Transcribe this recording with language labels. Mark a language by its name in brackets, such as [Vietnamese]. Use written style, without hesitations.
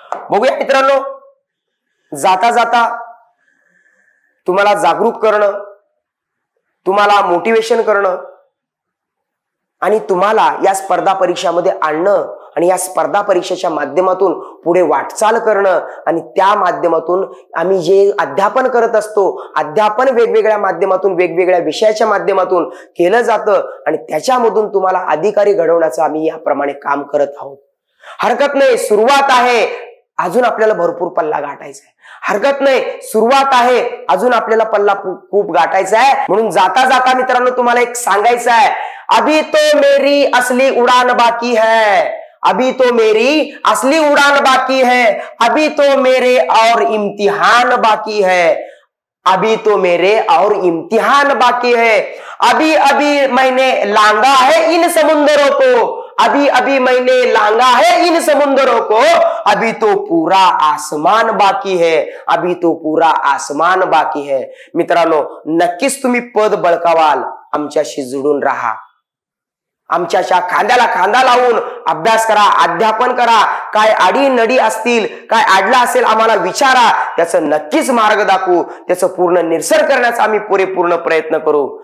[Marathi] बघूया मित्रांनो, जाता जाता तुम्हाला जागरूक करणं, तुम्हाला मोटिवेशन करणं आणि तुम्हाला या स्पर्धा परीक्षामध्ये आणणं आणि या स्पर्धा परीक्षेच्या माध्यमातून पुढे वाटचाल करणं आणि त्या माध्यमातून आम्ही जे अध्यापन करत असतो, अध्यापन वेगवेगळ्या माध्यमातून, वेगवेगळ्या विषयाच्या माध्यमातून केलं जातं आणि त्याच्यामधून तुम्हाला अधिकारी घडवण्याचं आम्ही याप्रमाणे काम करत आहोत. हरकत नाही, सुरुवात आहे. अजून आपल्याला भरपूर पल्ला गाठायचा आहे. हरकत नाही, सुरुवात आहे, अजून आपल्याला पल्ला खूप गाठायचा आहे. म्हणून जाता जाता मित्रांनो तुम्हाला एक सांगायचं आहे, [Hindi] अभी तो मेरी असली उड़ान बाकी है, अभी तो मेरी असली उड़ान बाकी है, अभी तो मेरे और इम्तिहान बाकी है, अभी तो मेरे और इम्तिहान बाकी है, अभी अभी मैंने लांगा है इन समुंदरों को, अभी अभी मैंने लांगा है इन समुंदरों को, अभी तो पूरा आसमान बाकी है, अभी तो पूरा आसमान बाकी है. [Marathi] मित्रांनो, नक्कीच तुम्ही पद बळकावाल, आमच्याशी जुडून राहा, आमच्याच्या खांद्याला खांदा लावून अभ्यास करा, अध्यापन करा. काय आडी नडी असतील, काय अडला असेल आम्हाला विचारा, त्याचं नक्कीच मार्ग दाखवू, त्याचं पूर्ण निरसन करण्याचा आम्ही पुरेपूर्ण प्रयत्न करू.